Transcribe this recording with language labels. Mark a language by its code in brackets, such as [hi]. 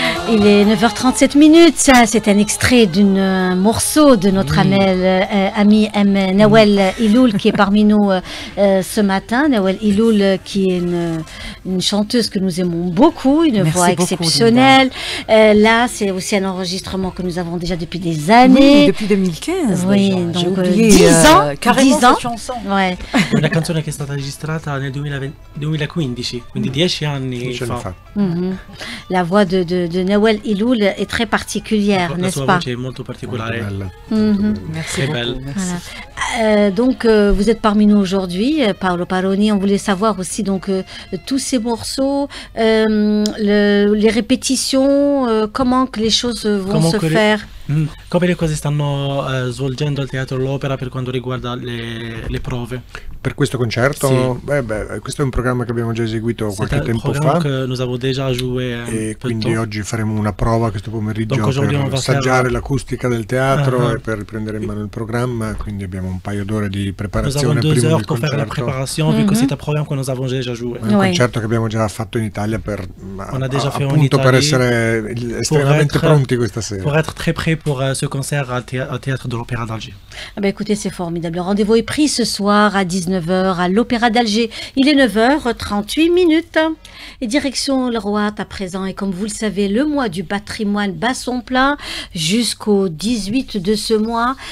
[fr] Il est 9h37 minutes, ça c'est un extrait d'un morceau de notre ami Nawel Iloul qui est parmi nous ce matin. Nawel Iloul qui est une chanteuse que nous aimons beaucoup, une voix exceptionnelle. Là c'est aussi un enregistrement que nous avons déjà depuis des années. Oui, depuis 2015. Oui, donc 10 ans. Carrément cette chanson. Ouais. [it] Una canzone che è stata registrata nel 2015, quindi 10 anni fa. [fr] La voix de Nawel Iloul est très particulière, n'est-ce pas? Merci beaucoup. Voilà. Donc vous êtes parmi nous aujourd'hui, Paolo Paroni. On voulait savoir aussi donc tous ces morceaux, les répétitions, comment que les choses vont se faire. [it] Come le cose stanno svolgendo al Teatro L'Opera per quanto riguarda le prove? Per questo concerto? Sì. Questo è un programma che abbiamo già eseguito qualche tempo fa e quindi oggi faremo una prova questo pomeriggio per assaggiare l'acustica del teatro e per riprendere in mano il programma, quindi abbiamo un paio d'ore di preparazione prima del concerto. [fr] Vu que c'est un programme que nous avons déjà joué. [it] Un concerto che abbiamo già fatto in Italia per appunto per essere estremamente pronti questa sera. [fr] Pour être très prêt pour ce concert au Théâtre de l'Opéra d'Alger. Écoutez, c'est formidable. Le rendez-vous est pris ce soir à 19h à l'Opéra d'Alger. Il est 9h38. Et direction le Roat à présent. Et comme vous le savez, le mois du patrimoine bat son plein jusqu'au 18 de ce mois.